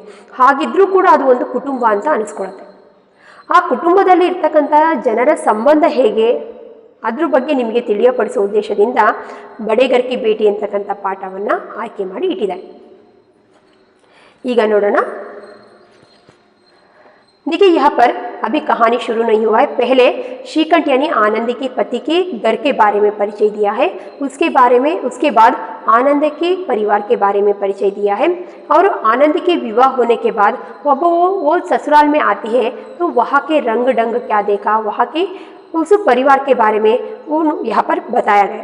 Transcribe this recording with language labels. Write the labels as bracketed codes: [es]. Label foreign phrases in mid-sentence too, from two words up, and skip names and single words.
[kn] ಹಾಗಿದ್ರೂ ಕೂಡ ಅದು ಒಂದು ಕುಟುಂಬ ಅಂತ ಅನಿಸ್ಕೊಳುತ್ತೆ. ಆ ಕುಟುಂಬದಲ್ಲಿ ಇರ್ತಕ್ಕಂಥ ಜನರ ಸಂಬಂಧ ಹೇಗೆ ಅದ್ರ ಬಗ್ಗೆ ನಿಮಗೆ ತಿಳಿಯಪಡಿಸೋ ಉದ್ದೇಶದಿಂದ ಬಡೇಘರ್ ಕಿ ಬೇಟಿ ಅಂತಕ್ಕಂಥ ಪಾಠವನ್ನು ಆಯ್ಕೆ ಮಾಡಿ ಇಟ್ಟಿದ್ದಾರೆ. ಈಗ ನೋಡೋಣ. [hi] देखिए, यहाँ पर अभी कहानी शुरू नहीं हुआ है। पहले श्रीकंठ यानी आनंद के पति के घर के बारे में परिचय दिया है, उसके बाद आनंद के परिवार के बारे में परिचय दिया है, और आनंद के विवाह होने के बाद वो ससुराल में आती है तो वहाँ के रंग ढंग क्या देखा, वहाँ के उस परिवार के बारे में वो यहाँ पर बताया गया।